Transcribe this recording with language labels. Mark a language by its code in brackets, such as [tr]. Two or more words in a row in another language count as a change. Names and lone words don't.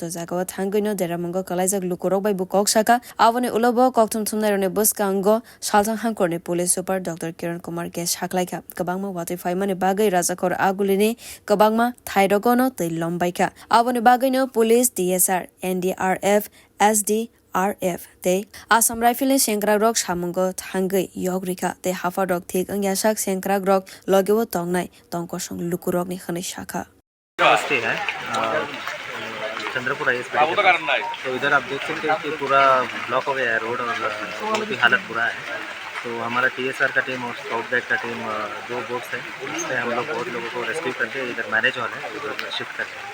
[trp] jagao thangai no deramongo kalaijak lukurok bai bukok saka avoni ulobo koktum thumnairone buskango salthang hangkorni [en] police super [trp] Dr.Kiran Kumar K saklai kabangma wate faimani bagai Rajakhor Agulini kabangma thairogono teilom baika avoni bagai no police TSR NDRF SDRF te assam rifle sengkwrak rok samungo thangai yogrika te hafa rok thik angyasak sengkwrak rok logewo tongnai tongkosong lukurok ni khani shaka [hi] नमस्ते है चंद्रपुर आई तो इधर आप देख सकते हैं कि पूरा ब्लॉक हो गया है रोड और बहुत ही हालत बुरा है। तो हमारा TSR का टीम और [en] scout guide [hi] का टीम 2 बोट्स है, उससे हम लोग बहुत लोगों को रेस्क्यू करके इधर [en] marriage hall [hi] है उधर शिफ्ट करते हैं।